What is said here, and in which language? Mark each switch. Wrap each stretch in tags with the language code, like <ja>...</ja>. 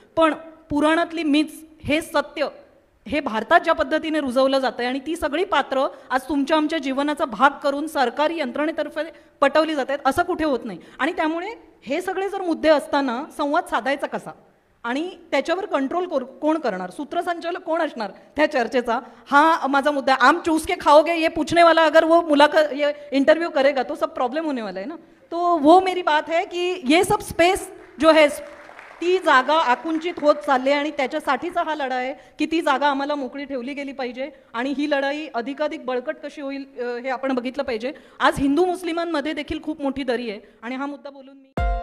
<mr>पण पुराणातली मिथ्स हे सत्य हे भारतात ज्या पद्धतीने रुजवलं जातं आणि ती सगळी पात्र आज तुमच्या आमच्या जीवनाचा भाग करून सरकारी यंत्रणेतर्फे पटवली जात आहेत, असं कुठे होत नाही. आणि त्यामुळे हे सगळे जर मुद्दे असताना संवाद साधायचा कसा आणि त्याच्यावर कंट्रोल कोण करणार, सूत्रसंचालक कोण असणार त्या चर्चेचा, हा माझा मुद्दा आहे.</mr> <hi>आम चूस के खाओगे ये पूछने वाला अगर वो मुलाकात ये इंटरव्यू करेगा तो सब प्रॉब्लम होने वाला है ना. तो वो मेरी बात है कि ये सब स्पेस जो है</hi> <mr>ती जागा आकुंचित होत चालली आणि त्याच्यासाठीचा हा लढा आहे की ती जागा आम्हाला मोकळी ठेवली गेली पाहिजे आणि ही लढाई अधिकाधिक बळकट कशी होईल हे आपण बघितलं पाहिजे. आज हिंदू मुस्लिमांमध्ये देखील खूप मोठी दरी आहे आणि हा मुद्दा बोलून मी</mr>